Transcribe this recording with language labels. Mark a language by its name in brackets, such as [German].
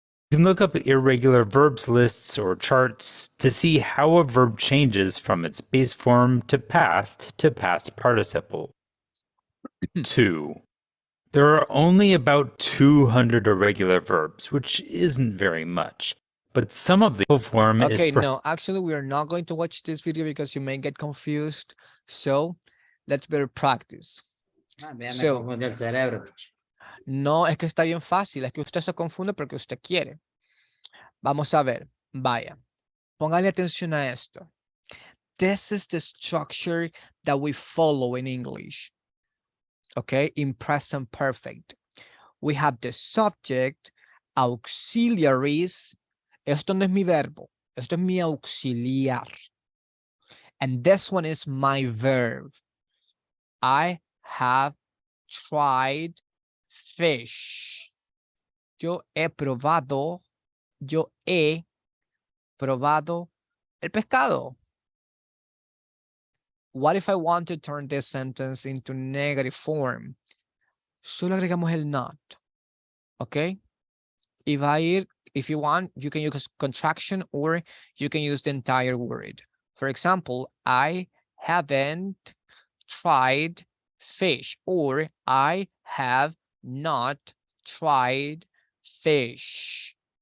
[English] You can look up irregular verbs lists or charts to see how a verb changes from its base form to past participle. 2. There are only about 200 irregular verbs, which isn't very much, but some of the form is... Okay, no, actually we are not going to watch this video because you may get confused, so let's better practice. So, [Spanish] el cerebro. no, es que está bien fácil, es que usted se confunde porque usted quiere. Vamos a ver, vaya, póngale atención a esto. [English] This is the structure that we follow in English, okay, in present perfect. We have the subject, auxiliaries. [Spanish] Esto no es mi verbo, Esto es mi auxiliar. [English] And this one is my verb. I have tried fish. [Spanish] Yo he probado el pescado. [English] What if I want to turn this sentence into negative form? [Spanish] Solo agregamos el not. [English] Okay? If you want, you can use contraction or you can use the entire word. For example, I haven't tried fish, or I have not tried fish.